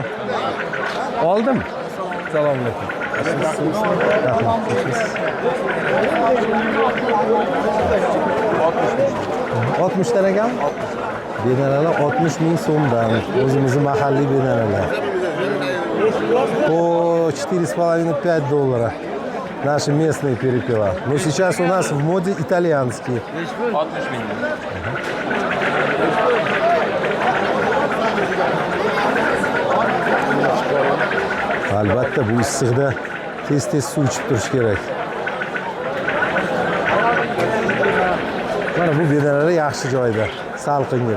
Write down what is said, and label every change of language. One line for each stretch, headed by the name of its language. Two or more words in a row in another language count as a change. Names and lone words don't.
Uzbek: Oldim. Assalomu alaykum. 60 dan ekan? Bedanalar 60 ming so'mdan. O'zimizning mahalliy bedanalar.
Russian: По 4,5-5 доллара. Наши местные перепела. Но сейчас у нас в моде итальянские.
Uzbek: 60 ming. Albatta bu issiqda tez suv ichib turish kerak. Mana bu bedanalar yaxshi joyda, salqingina.